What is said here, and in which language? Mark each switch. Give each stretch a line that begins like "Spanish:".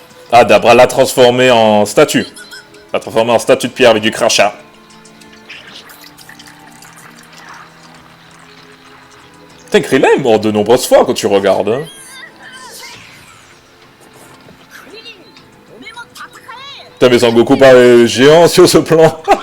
French: Ah, Dabra l'a transformé en statue. L'a transformé en statue de pierre avec du crachat. Putain, Krillin est mort de nombreuses fois quand tu regardes, hein.
Japanese: クリリン、おめえも戦え。
French: Putain, mais Sangoku paraît géant sur ce plan.